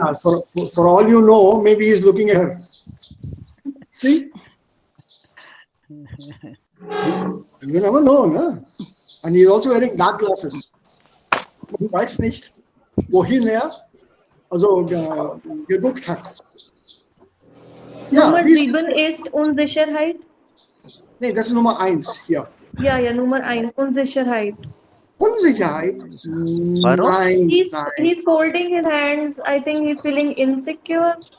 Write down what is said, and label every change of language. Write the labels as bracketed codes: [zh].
[en] Yeah, for all you know, maybe he's looking at her. See? You never know, ne? And he's also wearing dark glasses. [de] Man weiß nicht, wohin er also geguckt hat. Ja, Nummer 7 ist Unsicherheit. nee, das ist Nummer 1 hier. Ja, Nummer 1, Unsicherheit. Unsicherheit? Warum? Nein, [en] He's [de] nein. [en] folding his hands. I think he's feeling insecure.